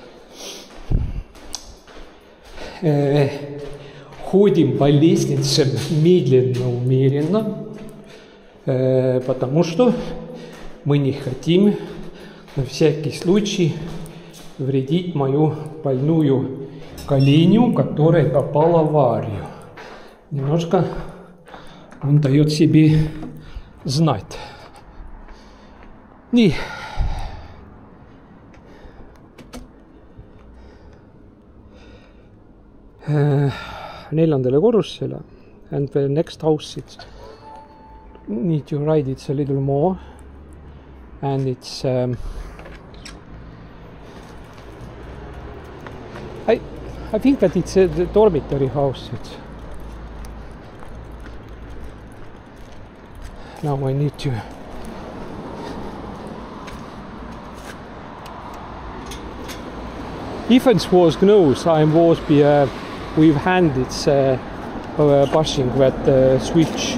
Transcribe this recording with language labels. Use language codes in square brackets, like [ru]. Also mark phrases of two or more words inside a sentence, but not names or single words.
[ru] Ходим по лестнице медленно, умеренно, потому что мы не хотим на всякий случай вредить мою больную коленю, которая попала в аварию. Немножко он дает себе знать. [et] Nii. Neljandale korrusele. [en] And the next house, it's need to ride it a little more. And it's I think that it's a dormitory house. Now I need to Ifensvoos knows I was with hand it's pushing that switch.